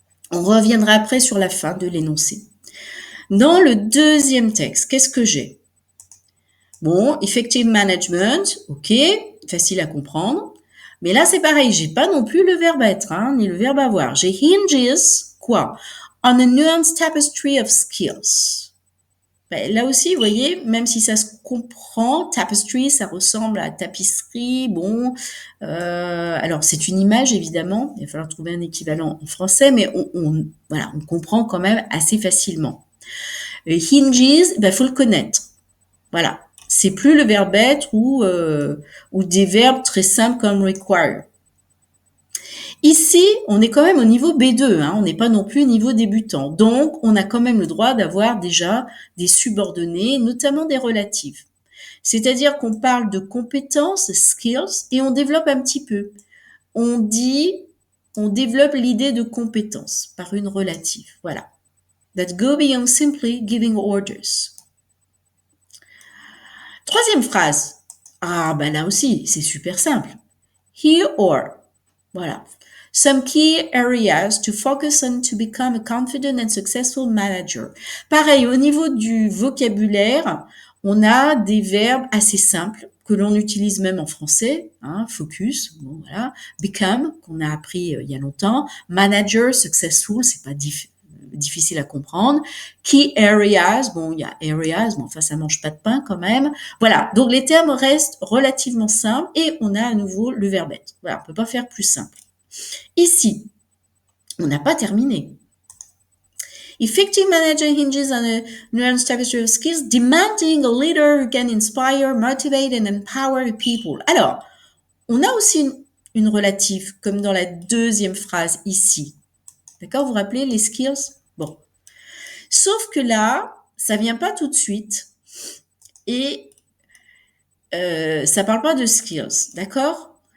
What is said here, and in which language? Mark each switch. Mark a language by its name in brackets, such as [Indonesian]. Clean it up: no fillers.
[French] On reviendra après sur la fin de l'énoncé. Dans le deuxième texte, qu'est-ce que j'ai? Bon, [English] effective management, [French] ok, facile à comprendre. Mais là, c'est pareil, j'ai pas non plus le verbe être, hein, ni le verbe avoir. J'ai hinges, quoi? On a [English] nuanced tapestry of skills. [French] Ben, là aussi, vous voyez, même si ça se comprend, tapestry, ça ressemble à tapisserie. Bon, alors c'est une image évidemment. Il va falloir trouver un équivalent en français, mais voilà, on comprend quand même assez facilement. Hinges, ben faut le connaître. Voilà, c'est plus le verbe être ou des verbes très simples comme require. Ici, on est quand même au niveau B2, hein, on n'est pas non plus au niveau débutant. Donc, on a quand même le droit d'avoir déjà des subordonnés, notamment des relatifs. C'est-à-dire qu'on parle de compétences, skills, et on développe un petit peu. On développe l'idée de compétence par une relative. Voilà. [English] That go beyond simply giving orders. [French] Troisième phrase. Ah, ben là aussi, c'est super simple. Here or. Voilà. [English] Some key areas to focus on to become a confident and successful manager. [French] Pareil, au niveau du vocabulaire, on a des verbes assez simples que l'on utilise même en français, hein, focus, bon, voilà, become, qu'on a appris il y a longtemps, manager, successful, c'est pas difficile à comprendre, key areas, bon, il y a areas, mais enfin, ça mange pas de pain quand même. Voilà. Donc, les termes restent relativement simples et on a à nouveau le verbe être. Voilà. On peut pas faire plus simple. Ici, on n'a pas terminé. [English] Effective manager hinges on a nuanced tapestry of skills, demanding a leader who can inspire, motivate and empower the people. [French] Alors, on a aussi une relative, comme dans la deuxième phrase ici. D'accord? Vous vous rappelez les skills? Bon. Sauf que là, ça vient pas tout de suite et ça parle pas de skills. D'accord?